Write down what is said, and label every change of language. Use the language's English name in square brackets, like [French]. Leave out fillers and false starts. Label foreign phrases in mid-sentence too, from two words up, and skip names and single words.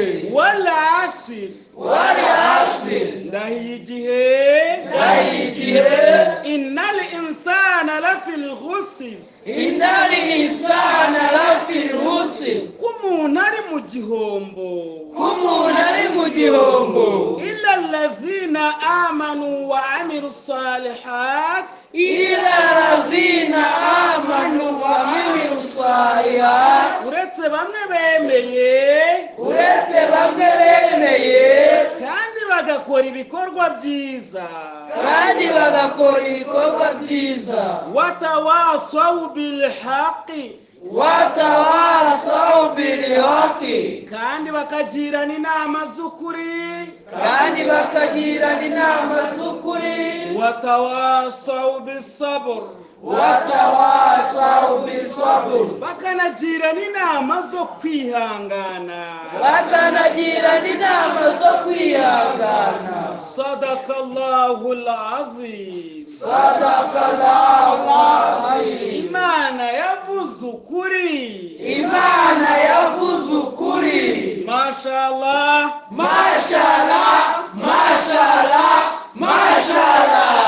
[Arabic] والعصر [Kinyarwanda] ndahiye igihe [Arabic] إن الإنسان لفي خسر [Kinyarwanda] k'umuntu ari mu gihombo [Arabic] إلا الذين آمنوا وعملوا الصالحات [Kinyarwanda] uretse bamwe bemeye kandi bagakora ibikorwa byiza [Arabic] وتواصوا بالحق [Kinyarwanda] kandi bakagirana inama z'ukuri watawasaw [Arabic] بالصبر [Kinyarwanda] bakanagirana inama zo kwihangana [Arabic] صدق الله العظيم [Kinyarwanda] Imana yavuze ukuri mashallah